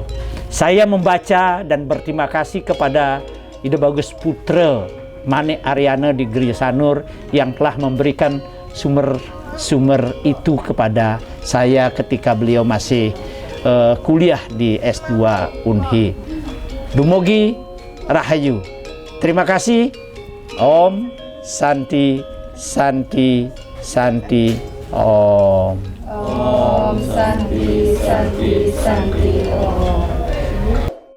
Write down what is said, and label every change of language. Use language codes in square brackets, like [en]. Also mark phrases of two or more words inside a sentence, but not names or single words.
[id] Saya membaca dan berterima kasih kepada Ida Bagus Putra Mane Aryana di Gereja Sanur yang telah memberikan sumber itu kepada saya ketika beliau masih kuliah di S2 Unhi. [ban] Dumugi Rahayu. [id] Terima kasih. [sa] Om Santi Santi Santi Om. Om Santi Santi Santi Om.